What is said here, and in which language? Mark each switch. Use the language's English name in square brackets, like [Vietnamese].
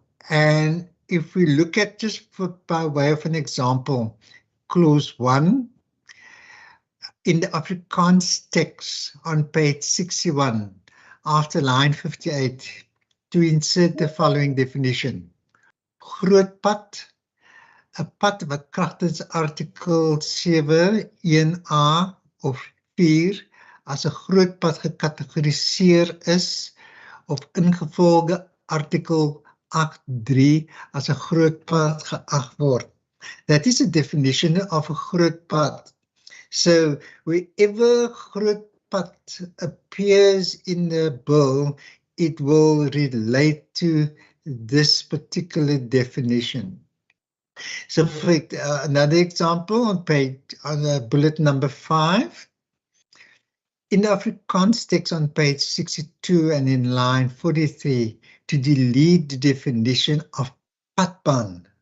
[English] And if we look at, just by way of an example, clause 1, in the Afrikaans text on page 61, after line 58, to insert the following definition. [Afrikaans] Groot pad, 'n pad wat kragtens artikel 7, 1A of 4 as 'n groot pad gekategoriseer is, of ingevolge artikel 8.3 as 'n groot pad geag word. [English] That is a definition of a groot pad. So wherever groot pad appears in the bill, it will relate to this particular definition. So for another example, on bullet number 5, in the Afrikaans text on page 62 and in line 43, to delete the definition of padbaan.